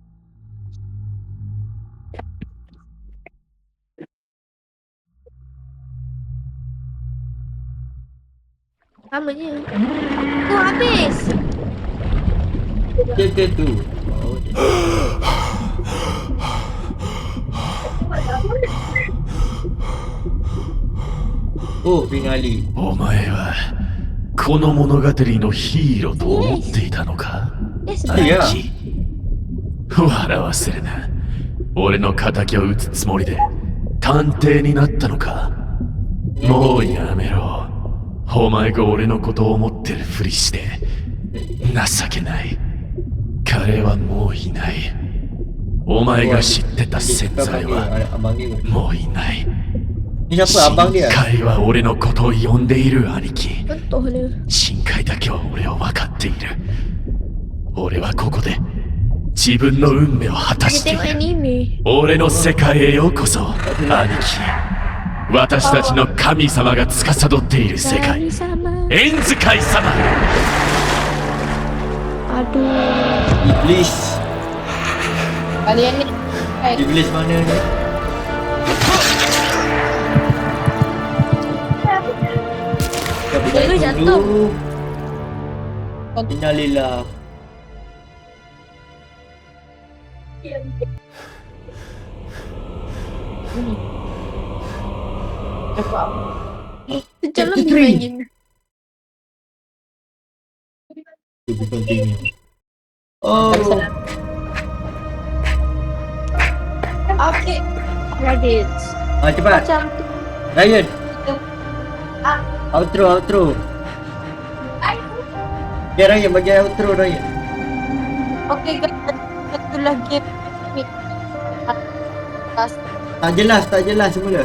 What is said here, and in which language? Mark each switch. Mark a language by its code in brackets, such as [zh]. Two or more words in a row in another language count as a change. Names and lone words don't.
[ms] Namanya. Tu habis. Dia tu. Oh, dia. Oh, finally. [ja] お前はこの物語のヒーローと思っていたのか Yes, いや兄貴笑わせるな。俺の仇を討つつもりで探偵になったのか。もうやめろ。お前が俺のことを思ってるふりして情けない。彼はもういない。お前が知ってた洗剤は [ms] abang dia. [ja] もういない。 [ms] Ni siapa abang dia? [ja] 深海は俺のことを呼んでいる兄貴。 [ms] contohnya. [ja] 深海だけは俺は分かっている。俺はここで自分の運命を果た [ms] Dia [ja] してい [ms] tengok [ja] る。 [ms] anime. [ja] 俺の世界へようこそ、兄貴。私たちの神様が司っている世界、 [ms] sama. [ja] 縁使い様。 [ms] Aduh. Iblis. Kalian ni. Iblis mana ni? Dia jatuh. Innalillah. Sejak Chapter lebih 3. main. [en] To continue. [ms] Oh. Okay. Credits. Cepat. Macam tu. Ryan. Outro. Ya Ryan, bagi outro Ryan. [en] Okay guys, [ms] satu lagi ni. Tak jelas semula.